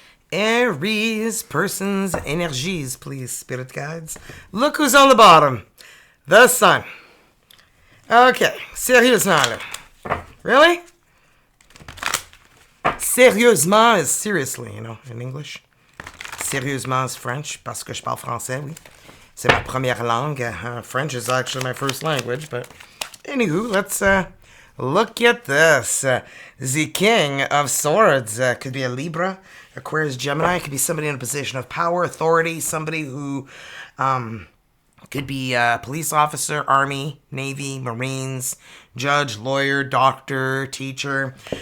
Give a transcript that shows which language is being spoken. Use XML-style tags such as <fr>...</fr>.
<en>Aries, person's energies, please, spirit guides. Look who's on the bottom. The sun. Okay, sérieusement. Really? Sérieusement is seriously, you know, in English. Sérieusement is French,</en> <fr>parce que je parle français, oui. C'est ma première langue.</fr> <en>French is actually my first language, but anywho, let's look at this. The King of Swords could be a Libra, Aquarius, Gemini. Could be somebody in a position of power, authority, somebody who could be a police officer, army, navy, marines, judge, lawyer, doctor, teacher.</en>